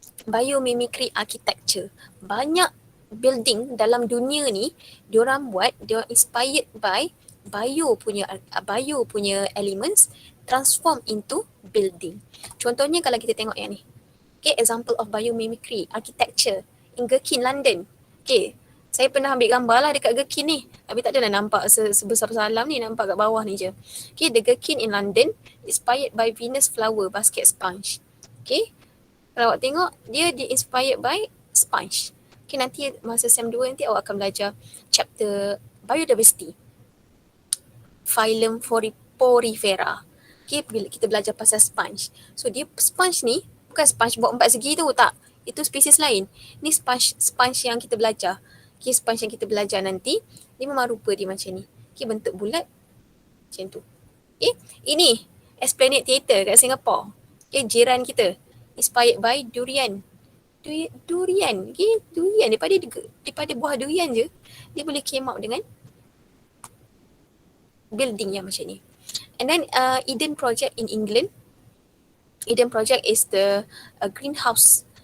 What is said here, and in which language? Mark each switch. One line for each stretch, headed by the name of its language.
Malay: Biomimicry architecture. Banyak building dalam dunia ni diorang buat, diorang inspired by bio punya elements
English: transform into building.
Malay: Contohnya kalau kita tengok yang ni. Okay,
English: example of biomimicry architecture in Gherkin, London.
Malay: Okay, saya pernah ambil gambar lah dekat Gherkin ni. Tapi tak adalah nampak sebesar salam ni, nampak kat bawah ni je.
English: Okay, the Gherkin in London inspired by Venus flower basket sponge.
Malay: Okay, kalau awak tengok, dia di-inspired by sponge. Okay, nanti masa SEM 2 nanti awak akan belajar chapter biodiversity. Phylum Porifera. Okay, bila kita belajar pasal sponge. So, dia sponge ni, bukan sponge buat 4 segi tu, tak. Itu spesies lain. Ni sponge yang kita belajar. Okay, sponge yang kita belajar nanti, dia memang rupa dia macam ni. Okay, bentuk bulat, macam tu. Okay, ini Esplanade Theatre kat Singapore. Okay, jiran kita.
English: Inspired by durian. Durian. Okay, durian.
Malay: Daripada buah durian je, dia boleh
English: came out
Malay: dengan building yang macam ni.
English: And then Eden Project in England. Eden Project is the greenhouse.